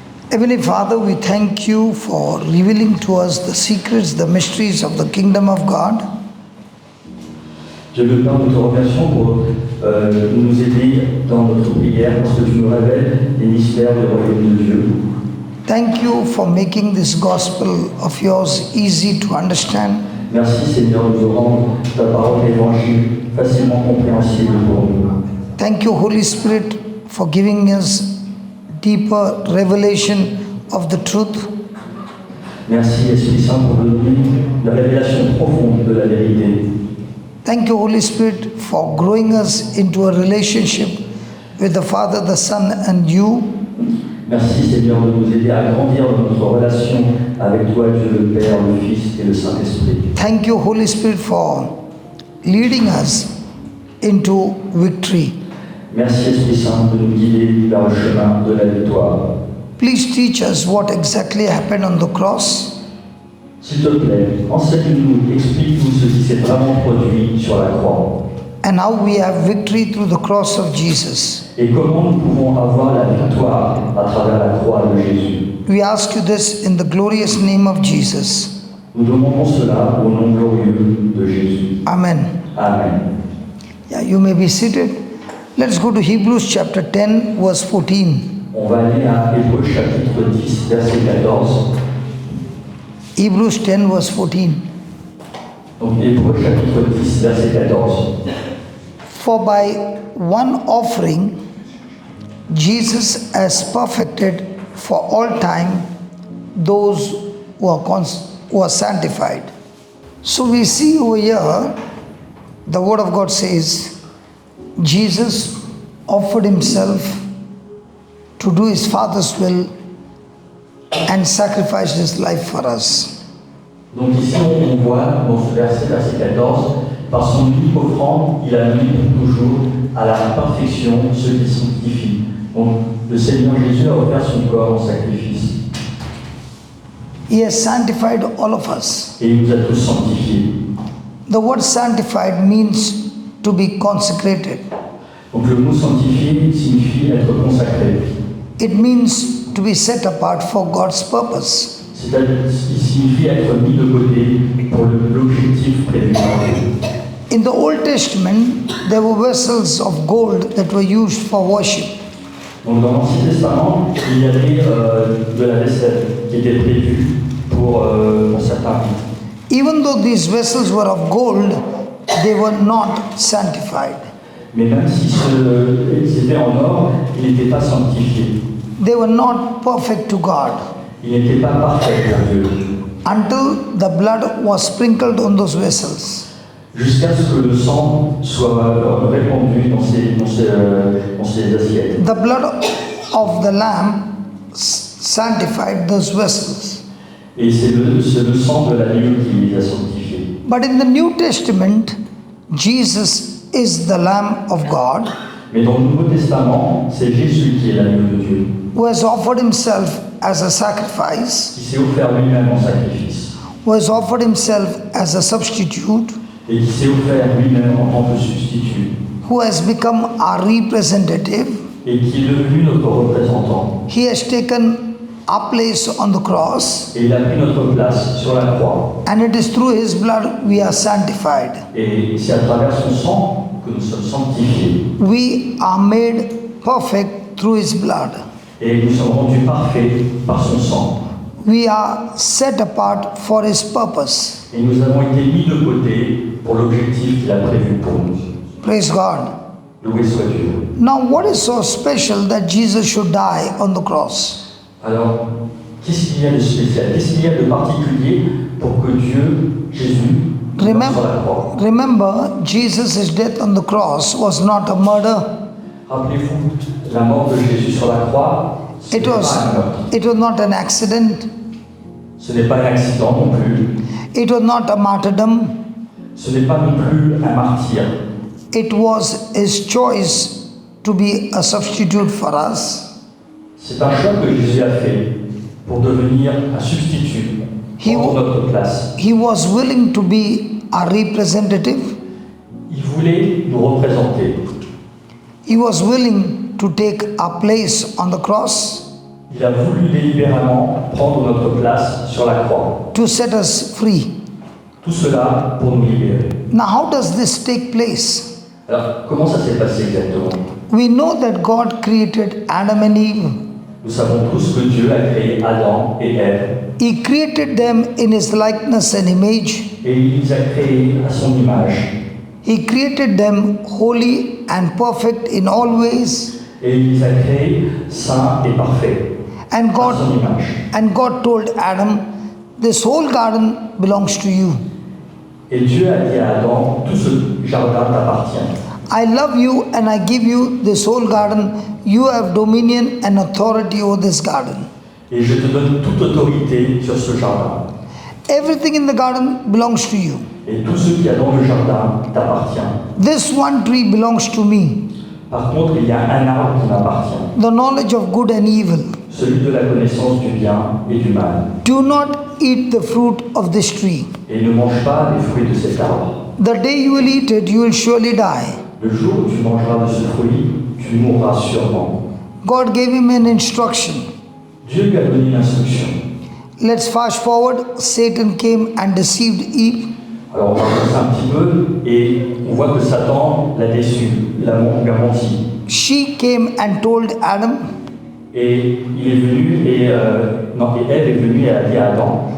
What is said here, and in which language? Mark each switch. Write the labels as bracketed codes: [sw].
[en] Heavenly Father, we thank you for revealing to us the secrets, the mysteries of the kingdom of God. [fr] Dieu le Père, nous te remercions pour nous aider dans notre prière parce que tu nous révèles les mystères du royaume de Dieu. [en] Thank you for making this gospel of yours easy to understand. [fr] Merci Seigneur de nous rendre ta parole évangile facilement compréhensible pour nous. [en] Thank you, Holy Spirit, for giving us deeper revelation of the truth. [fr] Merci Esprit Saint pour nous donner la révélation profonde de la vérité. [en] Thank you, Holy Spirit, for growing us into a relationship with the Father, the Son, and you. [fr] Merci Seigneur de nous aider à grandir dans notre relation avec toi, Dieu le Père, le Fils et le Saint-Esprit. [en] Thank you, Holy Spirit, for leading us into victory. [fr] Merci Esprit Saint de nous guider vers le chemin de la victoire. [en] Please teach us what exactly happened on the cross. [fr] S'il te plaît, enseigne-nous, explique-nous ce qui s'est vraiment produit sur la croix. [en] And how we have victory through the cross of Jesus. [fr] Et comment nous pouvons avoir la victoire à travers la croix de Jésus. [en] We ask you this in the glorious name of Jesus. [fr] Nous demandons cela au nom glorieux de Jésus. [en] Amen. [fr] Amen. [en] Yeah, you may be seated. Let's go to Hebrews chapter 10, verse 14. [fr] On va aller à Hébreux chapitre 10, verset 14. [en] Hebrews 10, verse 14. [fr] Donc Hébreux chapitre 10, verset 14. [en] For by one offering, Jesus has perfected for all time those who are sanctified. So we see over here, the Word of God says, Jesus offered himself to do his Father's will and sacrificed his life for us. [fr] Donc ici on voit dans ce verset, verset 14, par son unique offrande, il a mis pour toujours à la perfection ceux qui sanctifient. Donc le Seigneur Jésus a offert son corps en sacrifice. [en] He has sanctified all of us. [fr] Et il nous a tous sanctifiés. [en] The word sanctified means to be consecrated. [fr] Donc le mot sanctifié signifie être consacré. [en] It means to be set apart for God's purpose. [fr] C'est-à-dire qu'il signifie être mis de côté pour l'objectif prévu par Dieu. [en] In the Old Testament, there were vessels of gold that were used for worship. [fr] Donc dans l'Ancien Testament, il y avait de la vaisselle qui était prévue pour certains rites. [en] Even though these vessels were of gold, they were not sanctified. [fr] Mais même si ils étaient en or, ils n'étaient pas sanctifiés. [en] They were not perfect to God. [fr] Ils n'étaient pas parfaits pour Dieu. [en] Until the blood was sprinkled on those vessels. [fr] Jusqu'à ce que le sang soit répandu dans ces assiettes. [en] The blood of the Lamb sanctified those vessels. [fr] Et c'est le sang de l'agneau qui les a sanctifiés. [en] But in the New Testament, Jesus is the Lamb of God. [fr] Mais dans le Nouveau Testament, c'est Jésus qui est l'agneau de Dieu. [en] Who has offered himself as a sacrifice. [fr] Qui s'est offert lui-même en sacrifice. [en] Who has offered himself as a substitute. [fr] Et qui s'est offert lui-même en tant que substitut. [en] Who has become our representative. [fr] Et qui est devenu notre représentant. [en] He has taken our place on the cross. [fr] Et il a pris notre place sur la croix. [en] And it is through his blood we are sanctified. [fr] Et c'est à travers son sang que nous sommes sanctifiés. [en] We are made perfect through his blood. [fr] Et nous sommes rendus parfaits par son sang. [en] We are set apart for his purpose. [fr] Et nous avons été mis de côté pour l'objectif qu'il a prévu pour nous. [en] Praise God. [fr] Loué soit Dieu. [en] Now, what is so special that Jesus should die on the cross? [fr] Alors, qu'est-ce qu'il y a de spécial? Qu'est-ce qu'il y a de particulier pour que Dieu, Jésus, meure sur la croix? [en] Remember, Jesus' death on the cross was not a murder. [fr] Rappelez-vous, la mort de Jésus sur la croix, ce n'est pas un meurtre. [en] It was not an accident. [fr] Ce n'est pas un accident non plus. [en] It was not a martyrdom. [fr] Ce n'est pas non plus un martyr. [en] It was his choice to be a substitute for us. [fr] C'est un choix que Jésus a fait pour devenir un substitut pour notre place. [en] He was willing to be our representative. [fr] il voulait nous représenter. [en] He was willing to take our place on the cross [fr] Il a voulu délibérément prendre notre place sur la croix. [en] to set us free. [fr] Tout cela pour nous libérer. [en] Now, how does this take place? [fr] Alors, comment ça s'est passé exactement? [en] We know that God created Adam and Eve. [fr] Nous savons tous que Dieu a créé Adam et Ève [en] He created them in His likeness and image. [fr] et il les a créés à son image. [en] He created them holy and perfect in all ways. [fr] Et il les a créés saints et parfaits [en] And [fr] à [en] God, [fr] son image. [en] and God told Adam, this whole garden belongs to you. [fr] Et Dieu a dit à Adam, tout ce jardin t'appartient. [en] I love you and I give you this whole garden. You have dominion and authority over this garden. [fr] Et je te donne toute autorité sur ce jardin. [en] Everything in the garden belongs to you. [fr] Et tout ce qu'il y a dans le jardin t'appartient. [en] This one tree belongs to me. [fr] Par contre, il y a un arbre qui m'appartient, [en] The knowledge of good and evil. [fr] celui de la connaissance du bien et du mal. [en] Do not eat the fruit of this tree. [fr] Et ne mange pas les fruits de cet arbre. [en] The day you will eat it, you will surely die. [fr] Le jour où tu mangeras de ce fruit, tu mourras sûrement. [en] God gave him an instruction. [fr] Dieu lui a donné une instruction. [en] Let's fast forward. Satan came and deceived Eve. [fr] Alors on va avancer un petit peu et on voit que Satan l'a déçu, lui a menti. [en] She came and told Adam. [fr] Et il est venu et Ève est venue et a dit à Adam